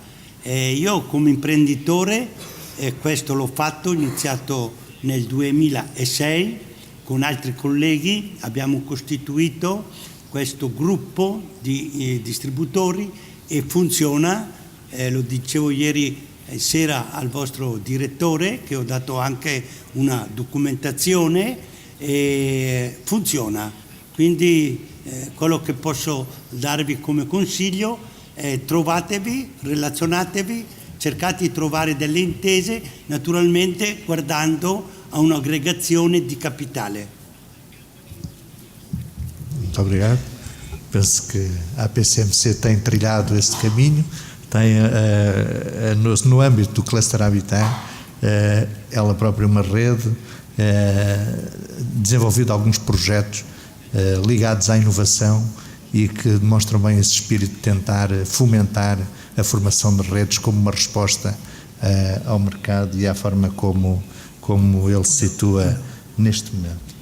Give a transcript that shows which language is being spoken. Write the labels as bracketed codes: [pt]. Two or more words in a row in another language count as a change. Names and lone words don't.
[it] Io come imprenditore questo l'ho fatto, ho iniziato nel 2006 con altri colleghi, abbiamo costituito questo gruppo di distributori e funziona, lo dicevo ieri sera al vostro direttore che ho dato anche una documentazione e funziona. Quindi quello che posso darvi come consiglio è trovatevi, relazionatevi, cercate di trovare delle intese, naturalmente guardando a un'aggregazione di capitale. [pt] Muito obrigado. Penso que a APCMC tem trilhado esse caminho, tem no âmbito do cluster Habitat, ela própria uma rede, desenvolvido alguns projetos ligados à inovação e que demonstram bem esse espírito de tentar fomentar a formação de redes como uma resposta ao mercado e à forma como ele se situa neste momento.